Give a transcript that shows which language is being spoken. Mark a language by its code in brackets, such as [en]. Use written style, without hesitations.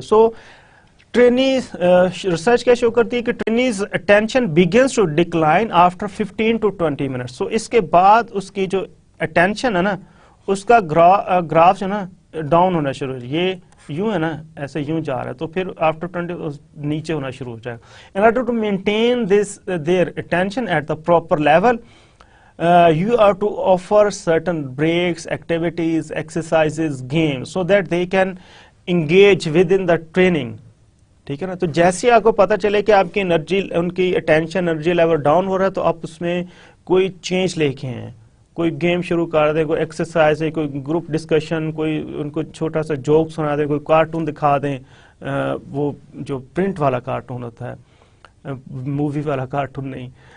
[en] so trainees research [ur] کیا شو کرتی ہے کہ [en] Trainees attention begins to decline after 15 to 20 minutes. [ur] سو اس کے بعد اس کی جو اٹینشن ہے نا اس کا گراف جو ہے نا ڈاؤن ہونا شروع ہو, یہ یوں ہے نا ایسے یوں جا رہا ہے, تو پھر آفٹر 20 نیچے ہونا شروع ہو جائے گا. [en] In order to maintain this their attention at the proper level, you are to offer certain breaks, activities, exercises, games so that they can engage within the training. [ur] ٹھیک ہے نا. تو جیسے آپ کو پتا چلے کہ آپ کی انرجی, ان کی اٹینشن انرجی لیول ڈاؤن ہو رہا ہے تو آپ اس میں کوئی چینج لے کے ہیں, کوئی گیم شروع کر دیں, کوئی ایکسرسائز ہے, کوئی گروپ ڈسکشن, کوئی ان کو چھوٹا سا جوک سنا دیں, کوئی کارٹون دکھا دیں, وہ جو پرنٹ والا کارٹون ہوتا ہے, مووی والا کارٹون نہیں.